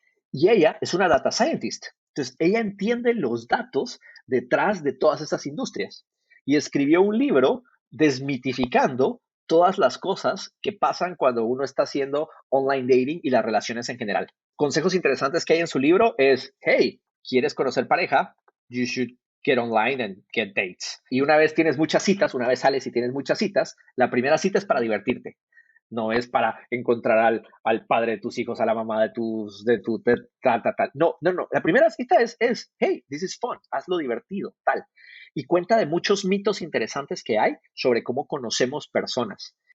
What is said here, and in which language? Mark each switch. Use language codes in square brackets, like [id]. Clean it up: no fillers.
[es] Y ella es una data scientist. Entonces, ella entiende los datos detrás de todas esas industrias. Y escribió un libro desmitificando todas las cosas que pasan cuando uno está haciendo online dating y las relaciones en general. Consejos interesantes que hay en su libro es, hey, ¿quieres conocer pareja? [en] You should get online and get dates. [es] Y una vez tienes muchas citas, una vez sales y tienes muchas citas, la primera cita es para divertirte. No es para encontrar al padre de tus hijos, a la mamá tal. No. La primera cita es, hey, [en] this is fun, [es] hazlo divertido, tal. Y cuenta de muchos mitos interesantes que hay sobre cómo conocemos personas.